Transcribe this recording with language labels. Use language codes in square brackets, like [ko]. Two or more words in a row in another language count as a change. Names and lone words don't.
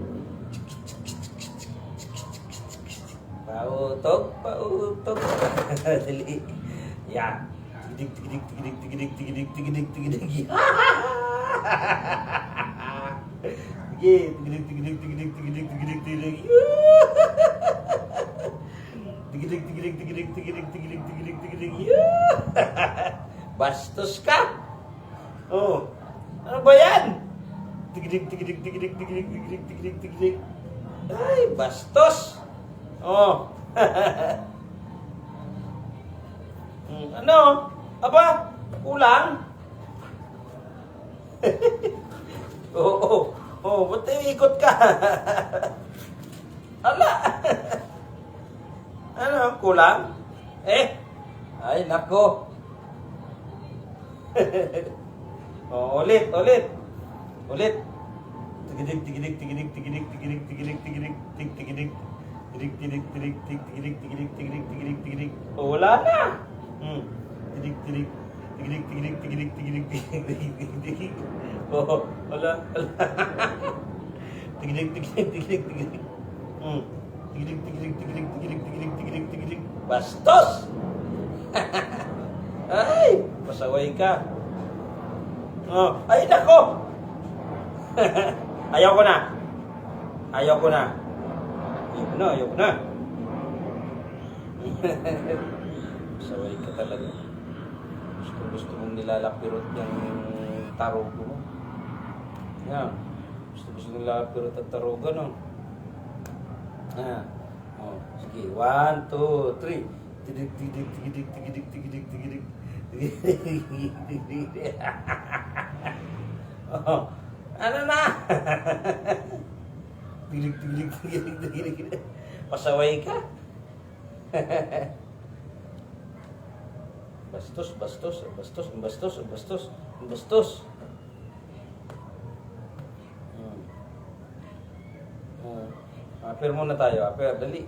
[tl] Pautok. Dali. Yan. Tigidig. Sige, tigidig. Tigilig, tigilig, tigilig, tigilig, tigilig, tigilig, tigilig. Yeah! Bastos ka! Oh, ano ba yan? Tigilig, tigilig, tigilig, tigilig, tigilig, tigilig, tigilig. Ay, bastos! Oh. Ano? Aba, kulang? Oo, ba't ikot ka? Ala! Ano, kulang? Ay, nako. Ulit. Tigilig, tigilig, tigilig, tigilig, tigilig, tigilig, tigilig, tigilig, tigilig, tigilig, tigilig, tigilig, tigilig, tigilig, tigilig, tigilig. Wala na. Tigilig, tigilig, tigilig, tigilig, tigilig, tigilig, tigilig, tigilig. Wala. Tigilig, tigilig, tigilig, tigilig. Tigilig, tigilig, tigilig, tigilig, tigilig, tigilig, tigilig. Bastos! Ay, pasaway ka. Ay, nako! Ayaw ko na. Pasaway ka talaga. Gusto mong nilalapirot yung tarugo mo. Yan. Gusto nilalapirot ang tarugo, no? Sige. 1, 2, 3. Tigilig, tigilig, tigilig, tigilig, tigilig, tigilig. Tigilig. Ano na? Tigilig, tigilig, tigilig, tigilig. Pasaway ka? Bastos. Apir muna tayo. Apir, dali.